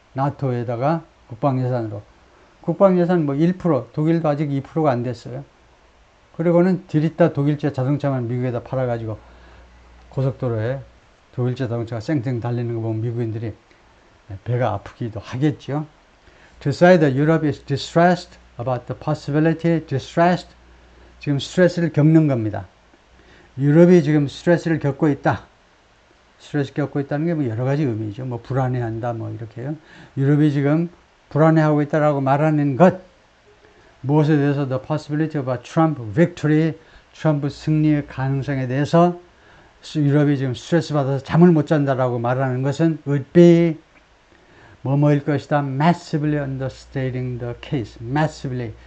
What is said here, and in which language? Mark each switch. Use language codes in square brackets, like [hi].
[ko] 나토에다가 국방 예산으로. 국방 예산 1%, 독일도 아직 2%가 안 됐어요. 그리고는 디리타 독일제 자동차만 미국에다 팔아가지고 고속도로에 독일제 자동차가 쌩쌩 달리는 거 보면 미국인들이 배가 아프기도 하겠죠. [en] To say that Europe is distressed about the possibility, distressed, [ko] 지금 스트레스를 겪는 겁니다. 유럽이 지금 스트레스를 겪고 있다. 스트레스 겪고 있다는 게 여러 가지 의미죠. 불안해한다, 이렇게요. 유럽이 지금 불안해하고 있다라고 말하는 것, 무엇에 대해서 [en] the possibility of a Trump victory, [ko] 트럼프 승리의 가능성에 대해서 유럽이 지금 스트레스 받아서 잠을 못 잔다라고 말하는 것은 [en] would be [ko] 뭐뭐일 것이다. [en] massively understating the case. massively